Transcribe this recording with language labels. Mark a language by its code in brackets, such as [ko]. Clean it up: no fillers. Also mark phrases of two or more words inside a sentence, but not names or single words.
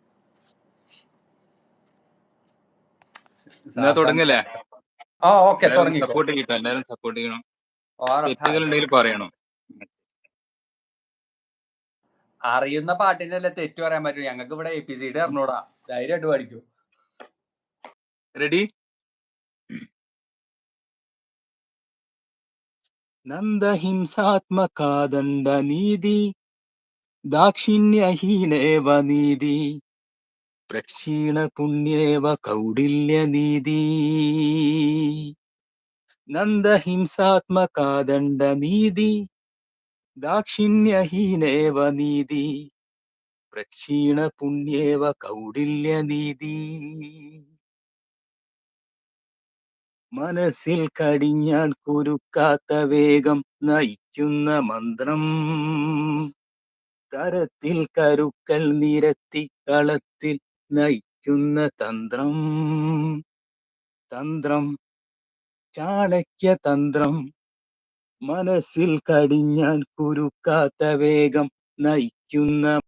[ml] എന്നാ തുടങ്ങല്ലേ? ഓക്കെ, എല്ലാരും തുടങ്ങിക്കോ. സപ്പോർട്ട് ചെയ്യട്ടോ, എല്ലാരും സപ്പോർട്ട് ചെയ്യണം. തെറ്റുകൾ ഉറപ്പായിട്ടും. ഉണ്ടെങ്കിൽ പറയണം. അറിയുന്ന പാട്ടിനല്ലേ തെറ്റ് പറയാൻ പറ്റൂ. ഞങ്ങൾക്ക് ഇവിടെ ABCD അറിഞ്ഞൂടാ. ധൈര്യമായിട്ട് പഠിക്കൂ. റെഡി? നന്ദഹിംസാത്മകാദണ്ഡ നീതി ദാക്ഷിണ്യഹീനേവ നീതി പ്രക്ഷീണ പുണ്യേവ കൗടില്യ നീതി നന്ദഹിംസാത്മകാദണ്ഡ നീതി ദാക്ഷിണ്യഹീനേവ നീതി പ്രക്ഷീണ പുണ്യേവ കൗടില്യ നീതി മനസ്സിൽ കടിഞ്ഞാൻ കുരുക്കാത്ത വേഗം നയിക്കുന്ന മന്ത്രം തരത്തിൽ കരുക്കൾ നിരത്തി കളത്തിൽ നയിക്കുന്ന തന്ത്രം തന്ത്രം ചാണക്യ തന്ത്രം മനസ്സിൽ കടിഞ്ഞാൻ കുരുക്കാത്ത വേഗം നയിക്കുന്ന